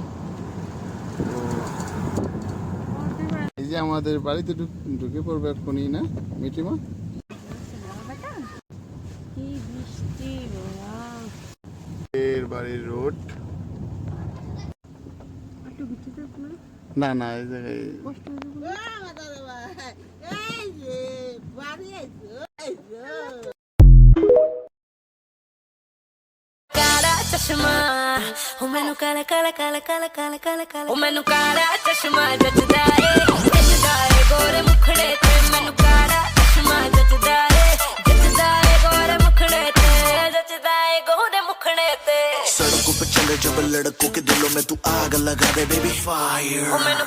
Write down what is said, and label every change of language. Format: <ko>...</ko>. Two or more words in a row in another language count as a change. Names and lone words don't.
<bn>এই যে আমাদের বাড়িতে ঢুকে পড়বে এখনই না মিটিমা? এর বাড়ির রোড না না এই জায়গায়</bn> <pa>ਕਾਲਾ ਚਸ਼ਮਾ ਉਹ ਮੈਨੂੰ ਕਾਲਾ ਕਾਲਾ ਕਾਲਾ ਕਾਲਾ ਕਾਲਾ ਕਾਲਾ ਕਾਲਾ ਉਹ ਮੈਨੂੰ ਕਾਲਾ ਚਸ਼ਮਾ ਜੱਜਦਾ ਏ ਗੋਰੇ ਮੁਖੜੇ ਤੇ ਮੈਨੂੰ ਕਾਲਾ ਚਸ਼ਮਾ ਜੱਜਦਾ ਏ ਗੋਰੇ ਮੁਖੜੇ ਤੇ ਜੱਜਦਾ ਏ ਗੋਰੇ ਮੁਖੜੇ ਤੇ</pa> <hi>सड़कों पे चले जब लड़कों के दिलों में तू आग लगा दे</hi> <en>baby fire</en> <pa>ਉਹ ਮੈਨੂੰ</pa>